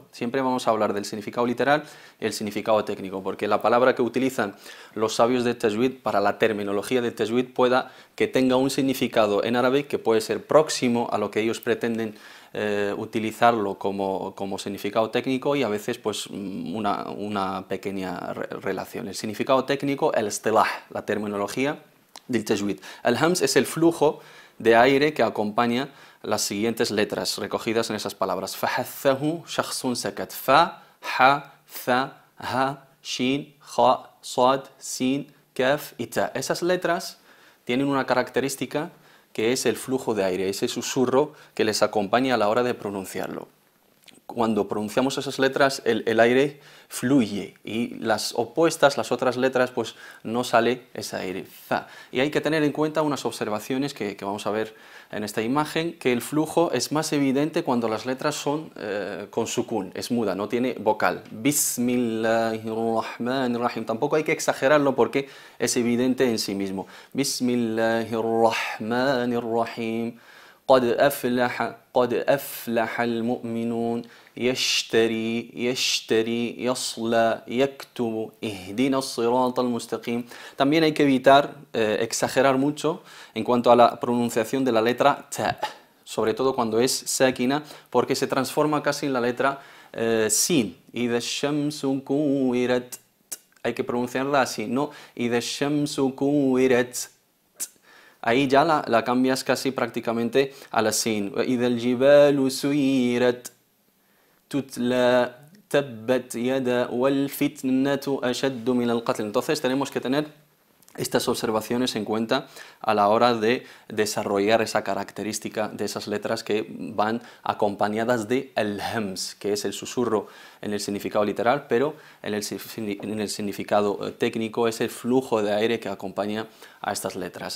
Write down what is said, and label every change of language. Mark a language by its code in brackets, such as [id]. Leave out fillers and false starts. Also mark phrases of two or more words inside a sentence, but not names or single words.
[es] Siempre vamos a hablar del significado literal y el significado técnico, porque la palabra que utilizan los sabios de tajwid para la terminología de tajwid pueda que tenga un significado en árabe que puede ser próximo a lo que ellos pretenden utilizarlo como significado técnico, y a veces pues una pequeña relación. El significado técnico, el istilah, la terminología del tajwid. Al-hams es el flujo de aire que acompaña las siguientes letras recogidas en esas palabras. [ar] فحثه شخص سكت. [es] Fa, ha, tha, ha, shin, kha, sad, sin, kaf y ta. Esas letras tienen una característica que es el flujo de aire, ese susurro que les acompaña a la hora de pronunciarlo. Cuando pronunciamos esas letras, el aire fluye, y las opuestas, las otras letras, pues no sale ese aire. Fa. Y hay que tener en cuenta unas observaciones que vamos a ver en esta imagen, que el flujo es más evidente cuando las letras son con sukun, es muda, no tiene vocal. [ar] بسم الله الرحمن الرحيم. [es] Tampoco hay que exagerarlo porque es evidente en sí mismo. [ar] بسم الله الرحمن الرحيم. قد أفلح المؤمنون يشتري يصلى يكتب اهدنا الصراط المستقيم. [es] También hay que evitar exagerar mucho en cuanto a la pronunciación de la letra ta, sobre todo cuando es sakina, porque se transforma casi en la letra sin. [ar] إذا الشمس كورت, [es] hay que pronunciarla así, no [ar] إذا الشمس كورت. [es] Ahí ya la cambias casi prácticamente a la sin. [ar] إذا الجبال سيرت تتلى تبت يدا والفتنة أشد من القتل. [es] Entonces tenemos que tener estas observaciones en cuenta a la hora de desarrollar esa característica de esas letras que van acompañadas de al-hams, que es el susurro en el significado literal, pero en el significado técnico es el flujo de aire que acompaña a estas letras.